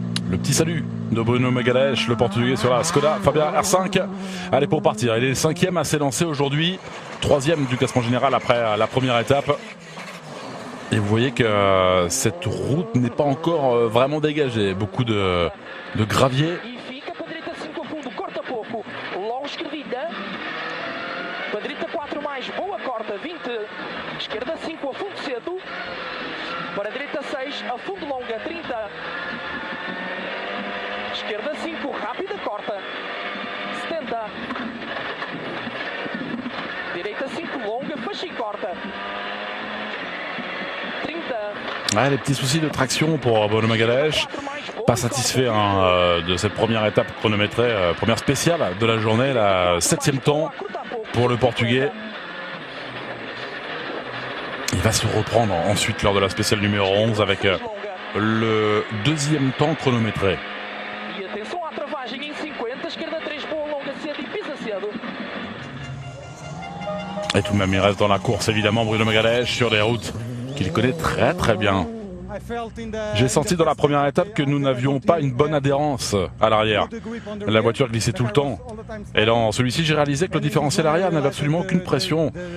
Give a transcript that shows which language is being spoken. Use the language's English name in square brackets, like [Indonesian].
[French] Le petit salut de Bruno Magalhães, le portugais sur la Skoda Fabia R5. Allez, pour partir, il est 5e à s'élancer aujourd'hui, 3e du classement général après la première étape. Et vous voyez que cette route n'est pas encore vraiment dégagée. Beaucoup de gravier. [Portuguese] E fica para a direita 5 a fundo, corta pouco, longe esquerdinha. Para a direita 4 mais, boa corta, 20. Esquerda 5 a fundo cedo. Para a direita 6 a fundo longa, 30. Esquerda 5, rápida, corta. 70. Direita 5, longa, fecha e corta. 30. [French] Ouais, les petits soucis de traction pour Bruno Magalhães. Pas satisfait de cette première étape chronométrée, première spéciale de la journée, la 7e temps pour le portugais. Il va se reprendre ensuite lors de la spéciale numéro 11 avec le 2e temps chronométré. [Portuguese] E atenção à travagem em 50, esquerda 3, boa longa cedo e pisa cedo. [French] Et tout de même, il reste dans la course évidemment Bruno Magalhães sur des routes qu'il connaît très très bien. J'ai senti dans la première étape que nous n'avions pas une bonne adhérence à l'arrière. La voiture glissait tout le temps. Et dans celui-ci, j'ai réalisé que le différentiel arrière n'avait absolument aucune pression.